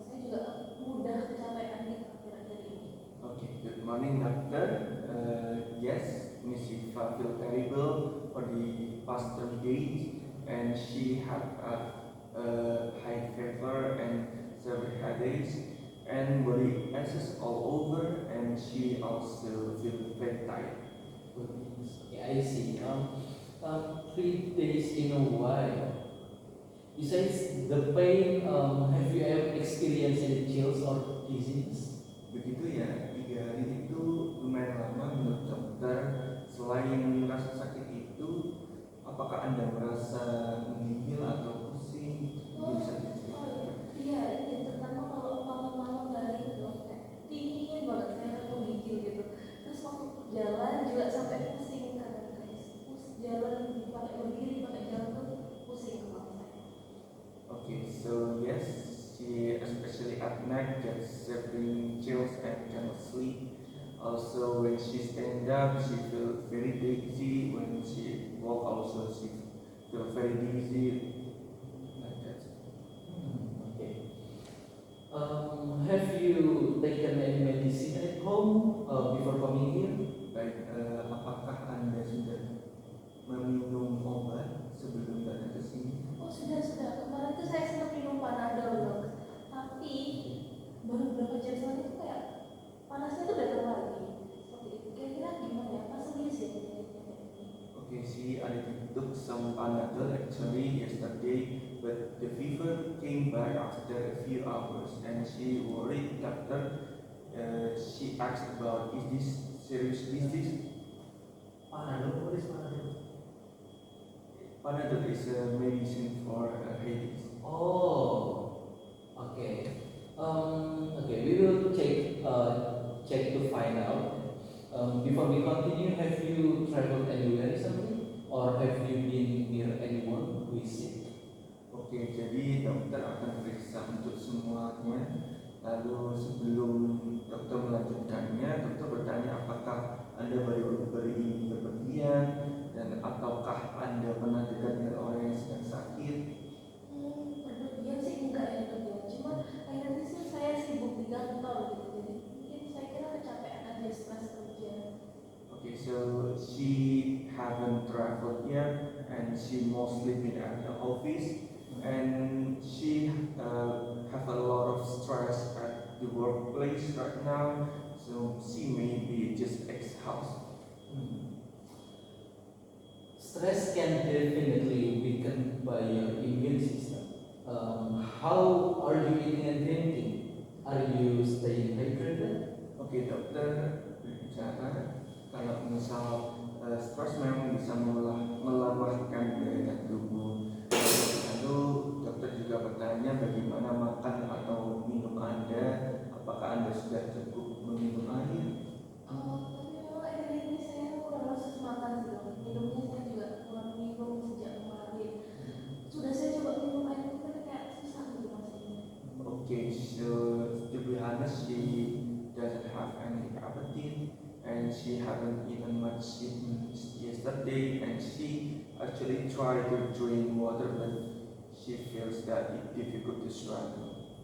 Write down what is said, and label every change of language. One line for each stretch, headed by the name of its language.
Indonesian: Saya juga mudah kecapean nih akhir-akhir ini.
English: Okay, good morning doctor. Yes, Miss Shiva feel terrible for the past 3 days, and she had a high fever and severe headaches and body aches all over, and she also feel very tired. Okay, I see. 3 days in a while. Besides the pain, have you ever experienced any chills or dizziness?
Indonesian: Begitu ya, 3 hari itu lumayan lama menurut dokter. Selain rasa sakit itu, apakah Anda merasa menggigil atau pusing? Bisa diceritakan? Iya, terutama kalau malam-malam hari itu dok, kayak dingin banget, kayak aku gigil gitu. Terus waktu jalan juga sampai pusing kan, kayak jalan dipakai berdiri, pakai jalan tuh pusing kepala saya.
English: Okay, so yes, she especially at night gets severe chills and cannot sleep. Also, when she stand up, she feel very dizzy. When she walk, also she feel very dizzy. Like that. Okay. Have you taken any medicine at home before coming here?
Indonesian: Baik, apakah Anda sudah meminum obat sebelum datang ke sini? Oh sudah. Kemarin tuh saya sempat minum Panadol dok. Tapi baru berapa jam setelah itu kayak panasnya tuh datang lagi. Seperti itu. Kira-kira gimana ya? Pas serius ya?
English: Okay, she already took some Panadol actually yesterday, but the fever came back after a few hours, and she worried doctor. She asked about, is this serious disease? Panadol, what is Panadol? Panadol is a medicine for headaches. Oh, okay. Okay, we will check to find out. Before we continue, have you traveled anywhere recently, or have you been near anyone who is sick?
Indonesian: Oke, jadi dokter akan periksa untuk semuanya. Lalu sebelum dokter melanjutkannya, dokter bertanya apakah Anda baru ini bepergian, dan ataukah Anda pernah dekat dengan orang yang sedang sakit. Berpergian sih enggak ya dok ya. Cuma akhirnya sih saya sibuk di kantor gitu. Jadi mungkin saya kira kecapean aja, stres kerja.
English: Okay, so she haven't traveled yet, and she mostly been at the office, and she have a lot of stress at the workplace right now, so she may be just exhausted. Stress can definitely weaken by your immune system. How are you eating and drinking? Are you staying hydrated?
Indonesian: Oke, dokter berbicara kalau misal stres memang bisa melemahkan daya tubuh. Lalu dokter juga bertanya bagaimana makan atau minum Anda, apakah Anda sudah cukup meminum air? Tapi memang akhir ini saya kurang khusus makan sih dok. Minumnya saya juga kurang minum sejak kemarin. Sudah saya coba minum air itu tapi kayak susah gitu maksudnya.
English: Okay, so to be honest, she doesn't have any appetite, and she haven't eaten much since yesterday, and she actually tried to drink water, but she feels that it's difficult to swallow.